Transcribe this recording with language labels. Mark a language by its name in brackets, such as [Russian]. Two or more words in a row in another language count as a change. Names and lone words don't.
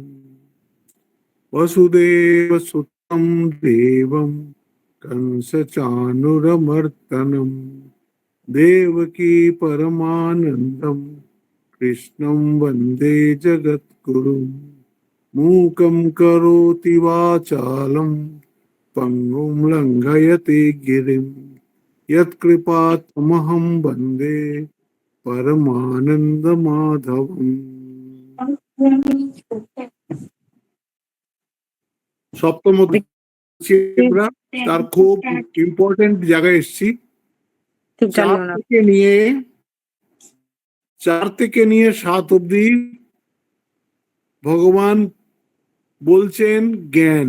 [Sanskrit] वसुदेवसुतं देवं कंसचाणूरमर्दनम् देवकी परमानन्दं कृष्णं वन्दे जगद्गुरुं मूकं करोति वाचालं पङ्गुं लङ्घयति गिरिं यत्कृपातमहं वन्दे परमानन्दमाधवम्। [Bangla] সপ্তম আমরা তার খুব ইম্পর্টেন্ট জায়গায় এসেছি। 4 থেকে নিয়ে 7 অব্দি ভগবান বলছেন জ্ঞান।